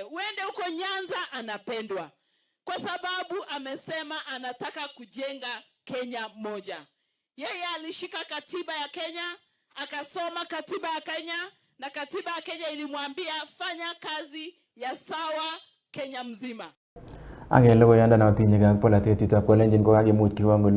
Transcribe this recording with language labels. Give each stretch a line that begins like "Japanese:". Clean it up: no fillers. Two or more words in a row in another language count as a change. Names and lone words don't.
Swahili: Uende huko Nyanza, anapendwa kwa sababu amesema anataka kujenga Kenya moja. Yeye alishika katiba ya Kenya, akasoma katiba ya Kenya, na katiba ya Kenya ilimwambia fanya kazi ya sawa Kenya mzima.
Kalenjin: Age logoyanda na tinye kag polatet itab kolenjin ko kakimuch kiwango